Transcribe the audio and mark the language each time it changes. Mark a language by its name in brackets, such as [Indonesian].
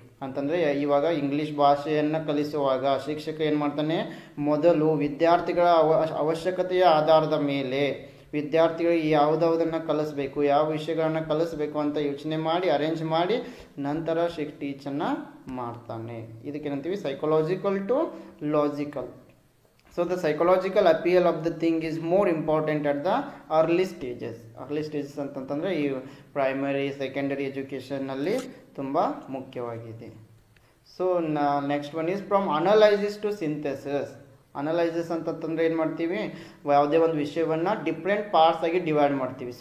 [Kannada] ಅಂತಂದರೆ ಇವಾಗ ಇಂಗ್ಲೀಷ್ ಭಾಷೆಯನ್ನು ಕಲಿಸುವಾಗ ಶಿಕ್ಷಕ ಏನು ಮಾಡ್ತಾನೆ, ಮೊದಲು ವಿದ್ಯಾರ್ಥಿಗಳ ಅವಶ್ಯಕತೆಯ ಆಧಾರದ ಮೇಲೆ ವಿದ್ಯಾರ್ಥಿಗಳಿಗೆ ಯಾವುದನ್ನು ಕಲಿಸ್ಬೇಕು, ಯಾವ ವಿಷಯಗಳನ್ನು ಕಲಿಸ್ಬೇಕು ಅಂತ ಯೋಚನೆ ಮಾಡಿ ಅರೇಂಜ್ ಮಾಡಿ ನಂತರ ಟೀಚನ್ನು ಮಾಡ್ತಾನೆ. ಇದಕ್ಕೇನಂತೀವಿ psychological to logical. [English] So the psychological appeal of the thing is more important at the early stages. [Kannada] Early stages ಅಂತಂತಂದರೆ ಈ ಪ್ರೈಮರಿ ಸೆಕೆಂಡರಿ ಎಜುಕೇಷನ್ನಲ್ಲಿ ತುಂಬ ಮುಖ್ಯವಾಗಿದೆ. [English] So next one is from analysis to synthesis. [Kannada] Analysis ಅಂತಂತಂದರೆ ಏನು ಮಾಡ್ತೀವಿ, ಯಾವುದೇ ಒಂದು ವಿಷಯವನ್ನು ಡಿಫ್ರೆಂಟ್ ಪಾರ್ಟ್ಸ್ ಆಗಿ ಡಿವೈಡ್ ಮಾಡ್ತೀವಿ.